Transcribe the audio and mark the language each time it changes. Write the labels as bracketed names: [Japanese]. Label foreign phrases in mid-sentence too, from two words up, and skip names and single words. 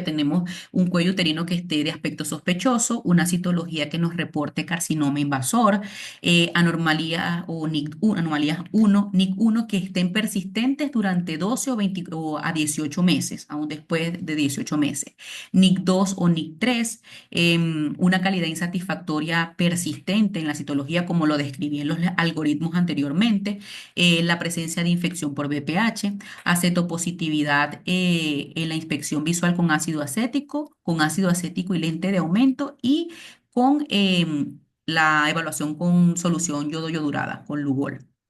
[Spanish] Tenemos un cuello uterino que esté de aspecto sospechoso, una citología que nos reporte carcinoma invasor, anomalías o NIC1, anomalías 1, NIC1 que estén persistentes durante 12 o a 18 meses, aún después de 18 meses. NIC2 o NIC3, una calidad insatisfactoria persistente en la citología, como lo describí en los algoritmos anteriormente, la presencia de infección por VPH, acetopositividad en la inspección visual con ácido acético y lente de aumento y con la evaluación con solución yodo-yodurada, con Lugol.